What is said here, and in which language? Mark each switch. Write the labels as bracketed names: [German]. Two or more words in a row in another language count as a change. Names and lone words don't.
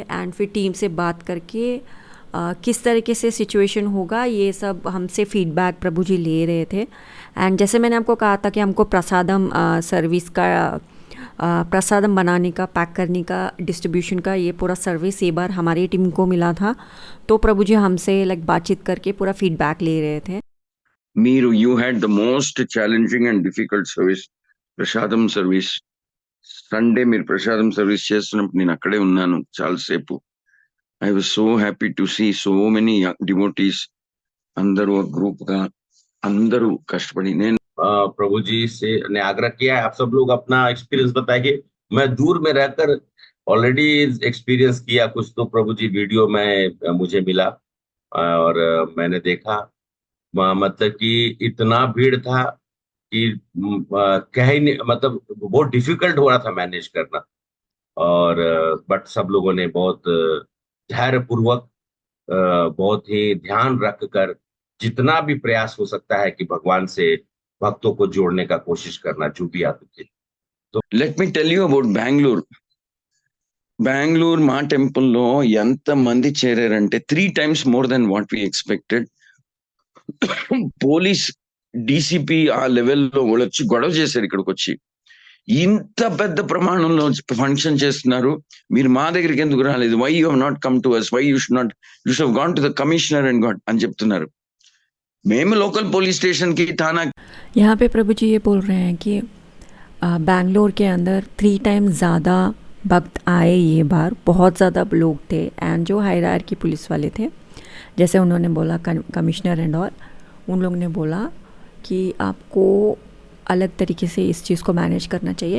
[Hindi] एंड फिर टीम से बात करके किस तरीके से सिचुएशन होगा ये सब हमसे फीडबैक प्रभु जी ले रहे थे। एंड जैसे मैंने आपको कहा था कि हमको प्रसादम सर्विस का प्रसादम बनाने का, पैक करने का, डिस्ट्रीब्यूशन का ये पूरा सर्विस ये बार हमारी टीम को मिला था। तो प्रभु जी हमसे बातचीत करके पूरा फीडबैक ले रहे थे। [English] మీరు you had the most challenging and difficult service prasadam service. [Telugu] సండే మీరు ప్రసాదం సర్వీస్ చేస్తున్నప్పుడు నేను అక్కడే ఉన్నాను చాలాసేపు. [English] I was so happy to see so many devotees, [Telugu] అందరూ గ్రూప్ గా అందరూ కష్టపడి. నేను [Hindi] प्रभु जी से ने आग्रह किया है आप सब लोग अपना एक्सपीरियंस बताइए। मैं दूर में रहकर ऑलरेडी एक्सपीरियंस किया कुछ, तो प्रभु जी वीडियो में मुझे मिला और मैंने देखा मतलब कि इतना भीड़ था कि कह ही नहीं, मतलब बहुत डिफिकल्ट हो रहा था मैनेज करना। और बट सब लोगों ने बहुत धैर्य पूर्वक बहुत ही ध्यान रखकर जितना भी प्रयास हो सकता है कि भगवान से भक्तों को जोड़ने का कोशिश करना, जो भी आप थे। [English] let me tell you about బెంగళూరు [Telugu] మా టెంపుల్లో ఎంత మంది చేరారంటే [English] 3 times more than what we expected. [Telugu] పోలీస్ డీసీపీ ఆ లెవెల్లో వాళ్ళు వచ్చి గొడవ చేశారు ఇక్కడికి వచ్చి. ఇంత పెద్ద ప్రమాణంలో ఫంక్షన్ చేస్తున్నారు, మీరు మా దగ్గరికి ఎందుకు రాలేదు, [English] why you have not come to us, why you should have gone to the commissioner and got [Telugu] అని చెప్తున్నారు. మేము లోకల్ పోలీస్ స్టేషన్ కి थाना [Hindi] यहाँ पे प्रभु जी ये बोल रहे हैं कि बैंगलोर के अंदर 3 times ज़्यादा भक्त आए ये बार, बहुत ज़्यादा लोग थे। एंड जो हायरार्की पुलिस वाले थे, जैसे उन्होंने बोला [English] commissioner and all, [Hindi] उन लोग ने बोला कि आपको अलग तरीके से इस चीज़ को मैनेज करना चाहिए।